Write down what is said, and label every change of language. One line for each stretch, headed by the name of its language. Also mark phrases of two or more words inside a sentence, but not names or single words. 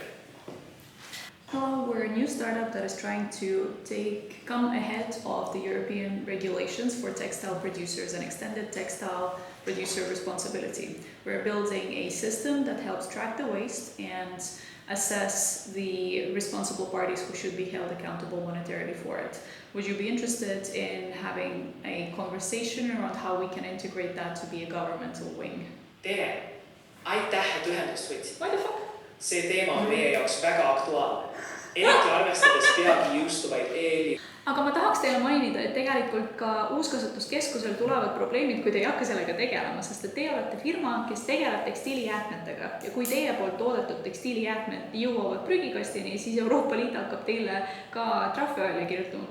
English: Hello, we're a new startup that is trying to come ahead of the European regulations for textile producers and extended textile producer responsibility. We're building a system that helps track the waste and assess the responsible parties who should be held accountable monetarily for it. Would you be interested in having a conversation around how we can integrate that to be a governmental wing?
Estonian: Tere! Aitäh, et ühendust võtsid.
English: Why the fuck?
Estonian: See teema on meie jaoks väga aktuaalne. Eriti arvestades peagi jõustuvaid Aga ma tahaks teile mainida, et tegelikult ka uuskasutuskeskusel tulevad probleemid, kui te ei hakka sellega tegelema, sest et teie olete firma, kes tegeleb tekstiilijäätmetega ja kui teie poolt toodetud tekstiilijäätmed jõuavad prügikastini, siis Euroopa Liit hakkab teile ka trahve välja kirjutama.